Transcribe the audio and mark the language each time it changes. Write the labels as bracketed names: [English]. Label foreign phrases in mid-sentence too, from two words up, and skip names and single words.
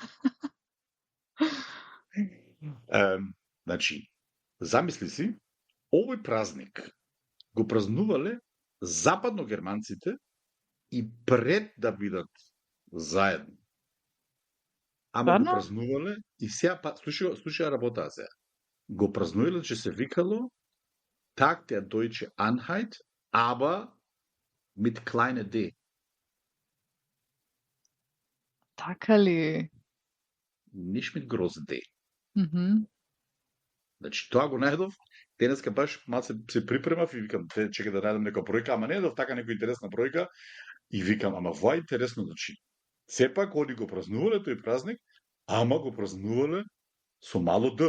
[Macedonian] Замисли си, овој празник го празнувале западно германците и пред да бидат заедно. Ама го празнувале и сега слушај работа сега. Го празнувале, че се викало [German] Tag der Deutsche Einheit, aber mit kleine D. [Macedonian] Така ли? [German] Ниш mit groß D. [Macedonian] Значи, тоа го најдов, денеска баш малце се припремав и викам, чекај да најдам нека бројка, ама не најдов така некоја интересна бројка и викам, ама ова е интересно, значи, сепак они го празнувале тој празник, ама го празнувале со мало Д.